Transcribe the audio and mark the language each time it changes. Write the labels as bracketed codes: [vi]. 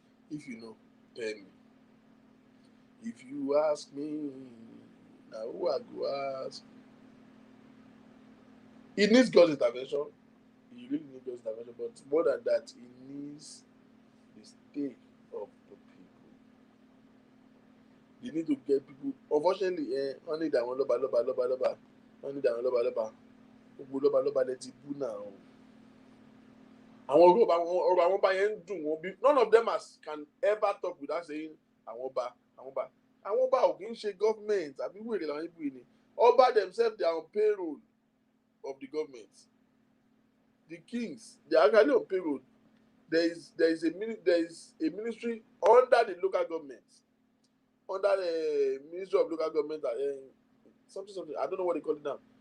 [en] If you know, tell me. If you ask me, now who I go ask? It needs God's intervention. He really needs just intervention, but more than that, he needs the stake of the people. They need to get people. Unfortunately, only that one loba. Only that one loba. [yo] Gbogbo loba lẹ ti bú náà. Àwọn ọ̀rọ̀ àwọn ọba yẹn ń dùn wọn bí. [en] None of them can ever talk without saying àwọn ọba. [yo] Àwọn ọba ò kì í ṣe government àbí wèrè làwọn ibu yìí ni. Ọba [en] themselves they are on payroll of the government. The kings they are actually on payroll. There is a ministry under the local government, under the Ministry of Local Government, something. I don't know what they call it now.